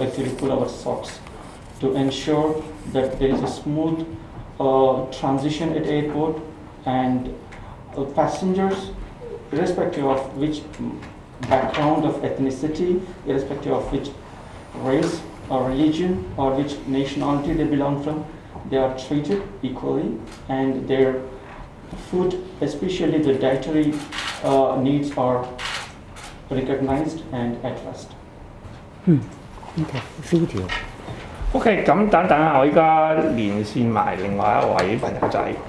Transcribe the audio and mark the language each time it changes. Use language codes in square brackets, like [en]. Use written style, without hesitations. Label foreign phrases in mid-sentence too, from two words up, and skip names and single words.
[en] collectively pull our socks to ensure that there is a smooth transition at airport, and passengers, irrespective of which background of ethnicity, irrespective of which race or religion or which nationality they belong from, they are treated equally, and their food, especially the dietary needs, are recognized and addressed. Okay, video. [yue] OK， 咁等下，我依家連線埋另外一位朋友仔。